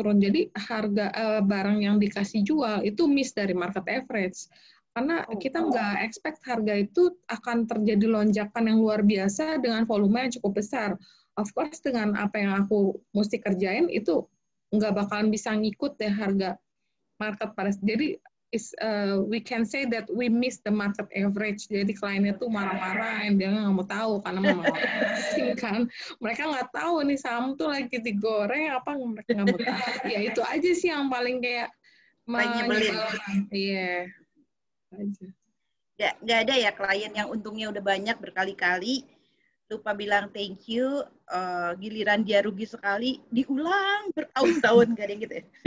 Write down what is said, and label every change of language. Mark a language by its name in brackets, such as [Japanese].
[Indonesian] Jadi harga barang yang dikasih jual itu miss dari market average. Karena kita nggak expect harga itu akan terjadi lonjakan yang luar biasa dengan volume yang cukup besar. [English] Of course, [Indonesian] dengan apa yang aku mesti kerjain, itu nggak bakalan bisa ngikut deh harga market pada. Jadi, [English] we can say that we miss the market average. [Indonesian] Jadi, kliennya tuh marah-marah, dia nggak mau tahu, karena memang orang asing kan. Mereka nggak tahu nih saham tuh lagi digoreng, apa mereka nggak mau tahu. Ya, itu aja sih yang paling kayak menyebalkan. Iya. Nggak ada ya klien yang untungnya udah banyak berkali-kali lupa bilang thank you, giliran dia rugi sekali diulang bertahun-tahun, gak ada yang gitu ya?